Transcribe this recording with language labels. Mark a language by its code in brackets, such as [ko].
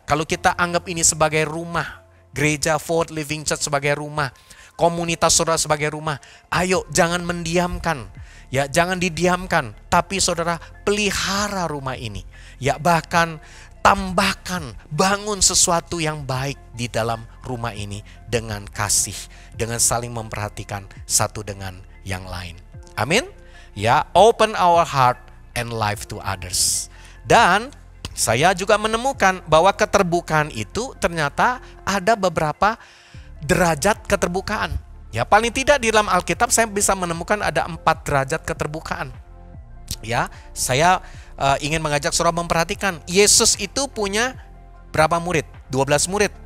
[id] Kalau kita anggap ini sebagai rumah, gereja Forward Living Church sebagai rumah, komunitas saudara sebagai rumah, ayo jangan mendiamkan. Ya, jangan didiamkan, tapi saudara pelihara rumah ini. Ya, bahkan tambahkan, bangun sesuatu yang baik di dalam rumah ini dengan kasih, dengan saling memperhatikan satu dengan yang lain. Amin. [en] Ya, open our heart and life to others. [id] Dan saya juga menemukan bahwa keterbukaan itu ternyata ada beberapa derajat keterbukaan. Ya, paling tidak di dalam Alkitab saya bisa menemukan ada 4 derajat keterbukaan. Ya, saya ingin mengajak saudara memperhatikan, Yesus itu punya berapa murid? 12 murid.